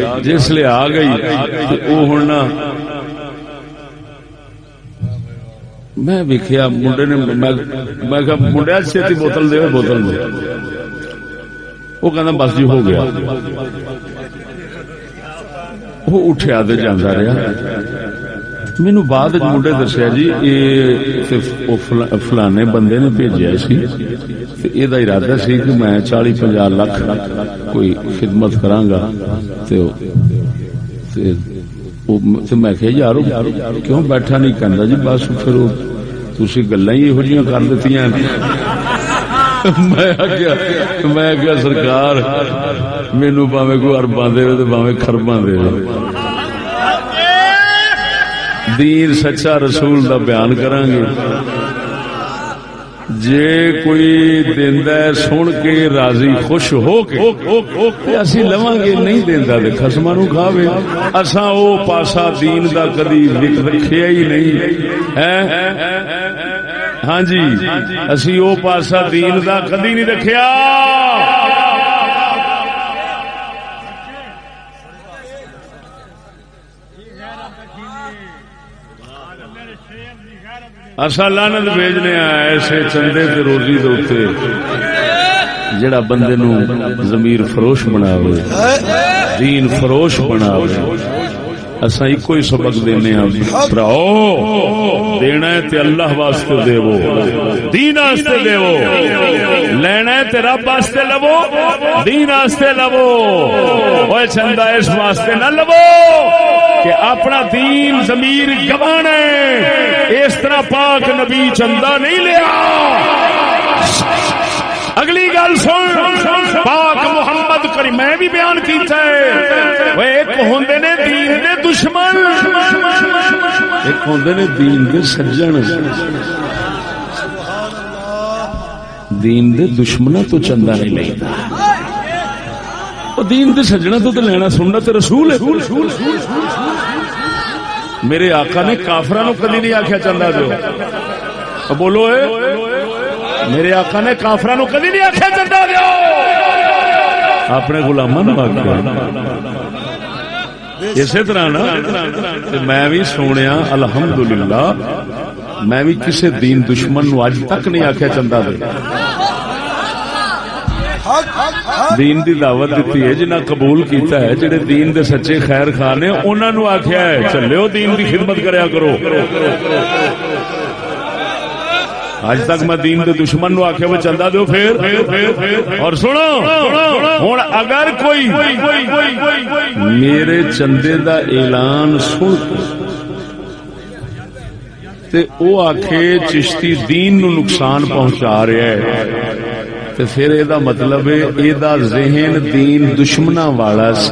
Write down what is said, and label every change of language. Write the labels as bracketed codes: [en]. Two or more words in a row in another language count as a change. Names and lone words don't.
[pa] جس لئے آ گئی او ہن نا میں ویکھیا منڈے نے میں کہا منڈیا چھتی بوتل دے بوتل دے، وہ کہندا بس جی ہو گیا۔ وہ اٹھیا تے جاندا رہا۔ مینوں بعد منڈے دسیا جی یہ فلانے بندے نے بھیجیا سی تے اے دا ارادہ سی کہ میں 40-50 لاکھ کوئی خدمت کراں گا تے میں کہ یار کیوں بیٹھا نہیں کہندا جی بس پھر تسی گلاں ہی ایہو جیاں کر دتیاں۔ میں کیا سرکار مینوں پاویں کوئی ارباں دے تے پاویں خرباں دے، دین سچا رسول دا بیان کران گے۔ جے کوئی دیندا ہے سن کے راضی خوش ہو کے اسی لواں گے، نہیں دیندا تے خصماں نوں کھاوے۔ اساں او پاسا دین دا کدی رکھیا ہی نہیں ہے۔ ہاں جی اسی او پاسا دین دا کدی نہیں رکھیا۔ اصا لعنت بھیجنے ایسے چندے تے روزی دے اوتے جڑا بندے نو ضمیر فروش بناوے، دین فروش بناوے۔ اساں ایک ہی سبق دینے ہاں بھراؤ، دینا ہے تے اللہ واسطے دیو، دین واسطے دیو، لینا ہے تے رب واسطے لو، دین واسطے لو۔ اوے چندہ اس واسطے نہ لو کہ اپنا دین ضمیر گوانا ہے، اس طرح پاک نبی چندہ نہیں لیا۔ اگلی گل سن، پاک محمد کریم میں بھی بیان کیتا ہے، وہ ایک ہوندے نے دین دے دشمن، ایک ہوندے نے دین دے سجن۔ دین دے دشمنوں تو چندہ نہیں لیتا، وہ دین دے سجنوں تو لینا سنت رسول ہے۔ میرے آقا نے کافراں نو کدی نہیں آکھیا چندہ دیو، بولو اے میرے آقا نے کافراں نو کدی نہیں آکھیا چندہ دیو، اپنے غلاماں نو آکھیا۔ اسی طرح نا میں بھی سنیا الحمدللہ میں بھی کسی دین دشمن نو اج تک نہیں آخیا چندہ دے. دین دی دعوت دیتی ہے جنہاں قبول کیتا ہے جڑے دین دے سچے خیر خواہ نے انہاں نو آخیا ہے چلو دین دی خدمت کریا کرو. اج تک میں دین دے دشمن نو آخیا وہ چندہ دو پھر. اور سنو ہن اگر کوئی میرے چندے دا اعلان سن تے او آکھے چشتی دین نو نقصان پہنچا رہا ہے تے پھر اے دا مطلب ہے اے دا ذہن دین دشمنا والا سی.